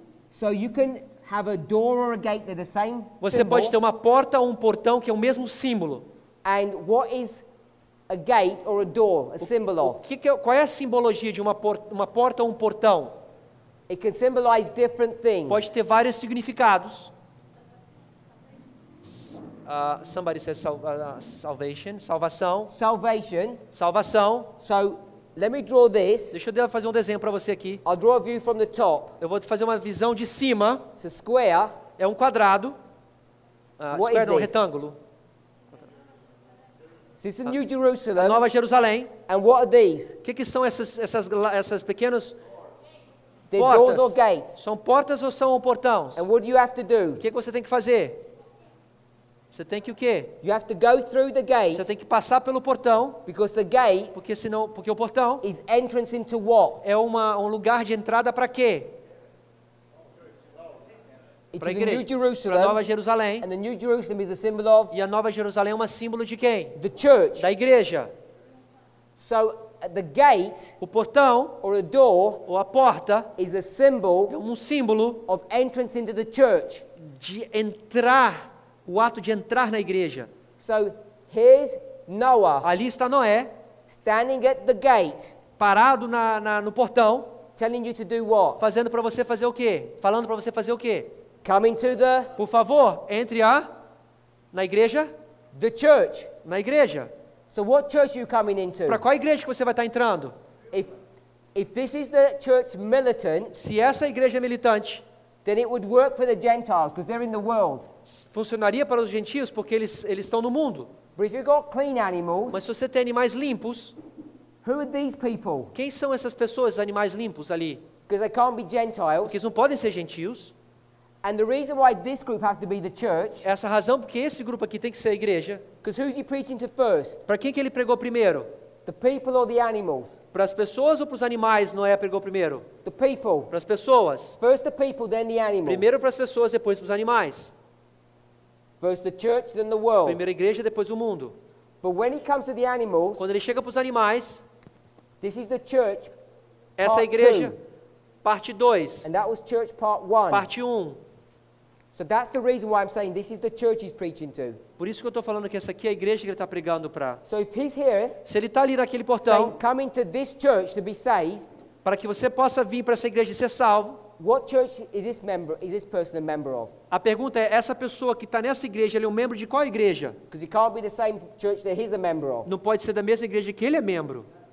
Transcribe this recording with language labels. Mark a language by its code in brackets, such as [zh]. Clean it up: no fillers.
[en] So you can have a door or a gate, they're the same [pt] Você [en] symbol. [pt] pode ter uma porta ou um portão que é o mesmo símbolo. [en] And what is a gate or a door a symbol of? [pt] Qual é a simbologia de uma porta ou um portão? [en] It can symbolize different things. [pt] Pode ter vários significados. [en] Somebody says salvation, [pt] salvação. [en] Salvation. [pt] Salvação. [en] So let me draw this. [pt] Deixa eu fazer um desenho para você aqui. [en] I'll draw a view from the top. [pt] Eu vou fazer uma visão de cima. [en] It's a square. [pt] É um quadrado. [en] What Square is [pt] não, [en] this? [pt] retângulo. [en] This is New Jerusalem. [pt] Nova Jerusalém. [en] And what are these? [pt] O que são essas pequenas [en] They're doors [pt] portas? [en] or gates. [pt] São portas ou são portões? [en] And what do you have to do? [pt] O que você tem que fazer? Você tem que o quê? [en] You have to go through the gate [pt] Você tem que passar pelo portão, [en] because the gate [pt] porque o portão [en] is entrance into what? [pt] é um lugar de entrada para quê? [en] Into [pt] Para a [en] the New [pt] igreja, para [en] Jerusalem. [pt] Nova Jerusalém. [en] And the New Jerusalem is a symbol of [pt] E a Nova Jerusalém é um símbolo de quem? [en] the church. [pt] Da igreja. [en] So the gate [pt] O portão [en] or a door [pt] ou a porta [en] is a [pt] é [en] symbol [pt] um símbolo [en] of entrance into the church. [pt] de entrar, o ato de entrar na igreja. [en] So here's Noah [pt] Ali está Noé, [en] standing at the gate, [pt] parado no portão, [en] telling you to do what? [pt] fazendo para você fazer o quê? Falando para você fazer o quê? [en] Come into [pt] Por favor, entre na igreja, [en] the church. [pt] na igreja. [en] So what church are you coming into? [pt] Para qual igreja que você vai estar entrando? [en] If this is the church militant, [pt] Se essa igreja é militante, [en] then it would work for the Gentiles because they're in the world. [pt] funcionaria para os gentios porque eles estão no mundo. [en] But if you've got clean animals, [pt] Mas se você tem animais limpos, [en] Who are these people? [pt] Quem são essas pessoas, animais limpos ali? [en] Because they can't be [pt] Porque [en] Gentiles. [pt] eles não podem ser gentios. [en] And the reason why this group have to be the church, [pt] Essa razão porque esse grupo aqui tem que ser a igreja. [en] because who's he preaching to first? [pt] Para quem que ele pregou primeiro? [en] The people or the animals? [pt] Para as pessoas ou para os animais Noé pregou primeiro? [en] The people. [pt] Para as pessoas. [en] First the people, then the animals. [pt] Primeiro para as pessoas, depois para os animais. [en] First the church, then the world. [pt] Primeiro a igreja, depois o mundo. [en] But when he comes to the animals, [pt] Quando ele chega para os animais, [en] this is the church, [pt] essa é a [en] Part [pt] igreja, [en] two. [pt] parte 2, [en] and that was church part 1. [pt] parte 1. [en] So that's the reason why I'm saying this is the church he's preaching to. [pt] Por isso que eu estou falando que essa aqui é a igreja que ele está pregando para. [en] So if he's here [pt] Se ele está ali naquele [en] saying, [pt] portão, [en] come into this church to be saved, [pt] para que você possa vir para essa igreja e ser salvo, [en] what church is this person a member of? [pt] a pergunta é, essa pessoa que está nessa igreja, ele é um membro de qual igreja? [en] Because it can't be the same church that he's a member of. [pt] Não pode ser da mesma igreja que ele é membro.